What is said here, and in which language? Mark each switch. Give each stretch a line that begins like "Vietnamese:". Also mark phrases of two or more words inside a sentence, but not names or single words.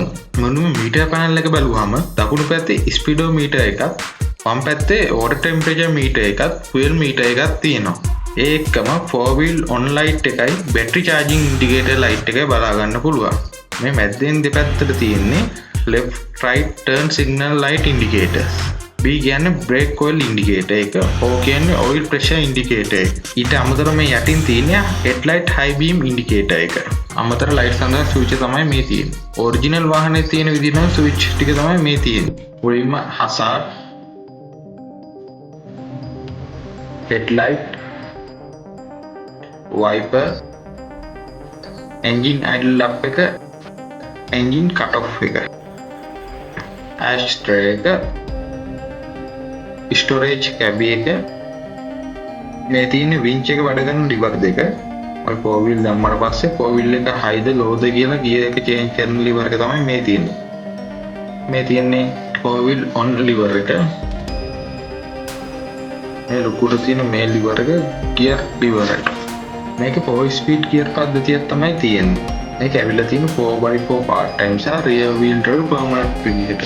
Sinhala: මොනුම
English: meter panel
Sinhala: එක බලුවාම දකුණු පැත්තේ ස්පීඩෝමීටර් එකක්, වම් පැත්තේ
English: water temperature meter
Sinhala: එකක්,
English: fuel meter
Sinhala: එකක් තියෙනවා. ඒකම
English: 4 wheel on light
Sinhala: එකයි
English: battery charging indicator light
Sinhala: එකයි බලා ගන්න පුළුවන්. මේ මැද්දෙන් දෙපැත්තට තියෙන්නේ
English: left right turn signal light indicators.
Sinhala: B කියන්නේ
English: brake oil indicator
Sinhala: එක. O කියන්නේ
English: oil pressure indicator
Sinhala: එක. ඊට අමතරව මේ යටින් තියෙන
English: headlight high beam indicator
Sinhala: එක. අමතර light සඳහා switch තමයි මේ තියෙන්නේ. original වාහනේ තියෙන විදිහටම switch ටික තමයි මේ තියෙන්නේ.
English: මුලින්ම hazard, headlight, wiper, engine idle up එක, engine cut off එක, ashtray එක, storage cabby එක,
Sinhala: මේ තියෙන winch එක වැඩ කරන
English: lever දෙක.
Sinhala: ඔය
English: four wheel
Sinhala: දැම්මට පස්සේ
English: four wheel
Sinhala: එක high ද low ද කියලා gear එක change කරන lever එක තමයි මේ තියෙන්නේ. මේ තියෙන්නේ
English: four wheel on lever
Sinhala: එක. මේ ලොකුට තියෙන මේ lever එක
English: gear lever
Sinhala: එක. මේක 4
English: speed gear
Sinhala: පද්ධතියක් තමයි තියෙන්නේ. මේක ඇවිල්ලා තියෙන 4x4
English: part time
Sinhala: සහ
English: rear wheel drive permanent
Sinhala: විදිහට.